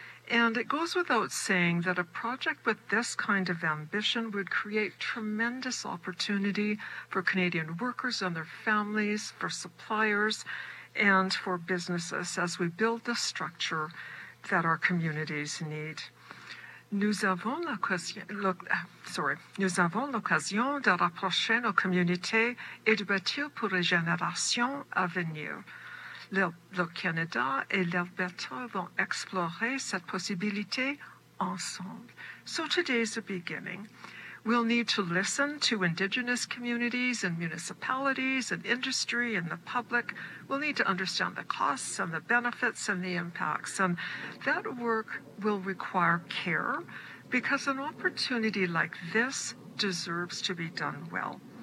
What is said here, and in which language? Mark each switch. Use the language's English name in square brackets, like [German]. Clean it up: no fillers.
[English] And it goes without saying that a project with this kind of ambition would create tremendous opportunity for Canadian workers and their families, for suppliers, and for businesses as we build the structure that our communities need. [French] Nous avons l'occasion de rapprocher nos communautés et de bâtir pour les générations à venir. Le Canada et l'Alberta vont explorer cette possibilité ensemble. [English] So today's a beginning. We'll need to listen to Indigenous communities and municipalities and industry and the public. We'll need to understand the costs and the benefits and the impacts. And that work will require care because an opportunity like this deserves to be done well.